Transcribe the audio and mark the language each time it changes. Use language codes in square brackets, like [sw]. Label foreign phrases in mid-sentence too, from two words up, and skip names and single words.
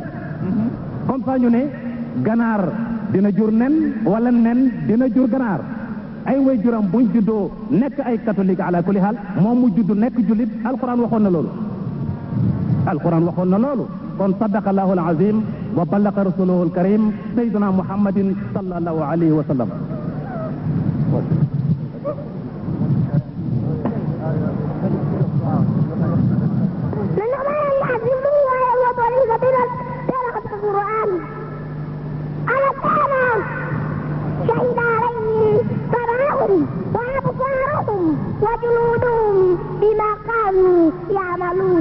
[fr] comme ça [wo] ñu ne ganaar dina jur nen wala nen dina jur ganaar. ay way juram buñ juddoo nekk ay catholique [ar] على كل حال [wo] moom mu juddu nekk jullit alquran waxoon na loolu. alquran waxoon na loolu. [ar] kon صدق الله العظيم وبلغ رسوله الكريم سيدنا محمد صلى الله عليه وسلم. شهد عليهم سمعهم وأبصارهم وجلودهم بما كانوا يعملون.